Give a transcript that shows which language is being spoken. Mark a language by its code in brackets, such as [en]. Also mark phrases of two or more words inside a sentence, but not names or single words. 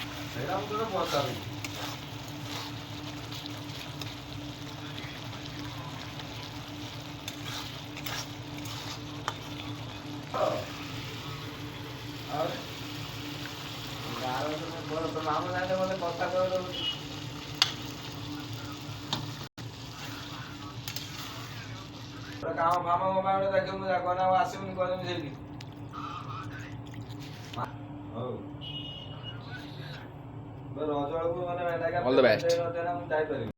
[or] ସେଇଟା ମୁଁ ତୋତେ ପଚାରିବି। ଆଉ ଗାଁର ତୋ ମାମୁଁ ସାଙ୍ଗେ ମୋତେ କଥା କହିଦେଉଛି। କାମ ଫାମ ମୋ ପାଇଁ ଗୋଟେ ଦେଖିବୁ, ମୁଁ କହନା ଆଉ ଆସିବୁନି କହିଦେବି ସେଇଠି। ହଉ ରଜ ବେଳକୁ ମାନେ [en] All the best. [or] ମୁଁ ଯାଇପାରିବି।